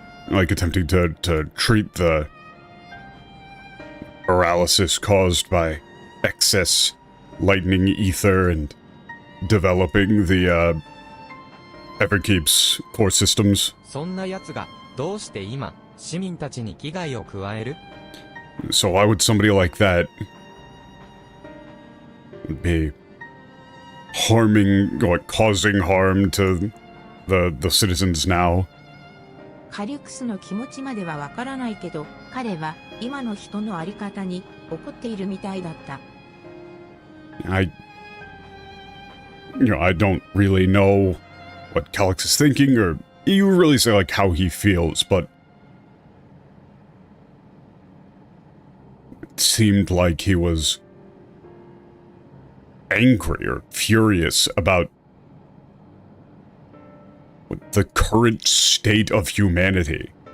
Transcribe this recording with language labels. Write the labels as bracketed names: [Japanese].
[English] Attempting to treat the paralysis caused by excess lightning ether and developing the, Everkeep's core systems. [Japanese] そんな奴が、どうして今、市民たちに危害を加える? [English] So why would somebody like that be harming, causing harm to the citizens now. [Japanese] カリュクスの気持ちまではわからないけど、彼は今の人のあり方に怒っているみたいだった。 [English] I don't really know what Calyx is thinking, or you really say like how he feels, but it seemed like he was angry or furious about the current state of humanity.